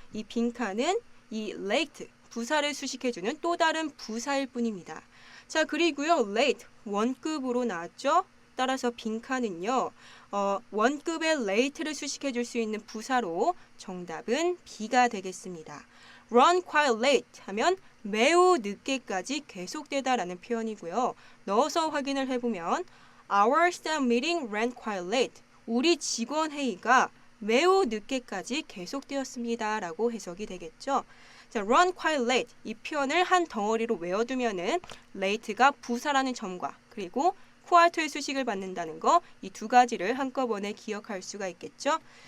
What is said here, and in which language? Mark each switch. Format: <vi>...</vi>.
<ko>이 빈칸은 이 late, 부사를 수식해 주는 또 다른 부사일 뿐입니다. 자, 그리고요. late, 원급으로 나왔죠. 따라서 빈칸은요. 원급의 late를 수식해 줄 수 있는 부사로 정답은 B가 되겠습니다.</ko> <en>run quite late</en> <ko>하면 매우 늦게까지 계속되다라는 표현이고요. 넣어서 확인을 해보면</ko> <en>Our staff meeting ran quite late.</en> <ko>우리 직원 회의가 매우 늦게까지 계속되었습니다. 라고 해석이 되겠죠. 자,</ko> <en>run quite late.</en> <ko>이 표현을 한 덩어리로 외워두면은 late가 부사라는 점과 그리고 quite의 수식을 받는다는 거, 이 두 가지를 한꺼번에 기억할 수가 있겠죠.</ko>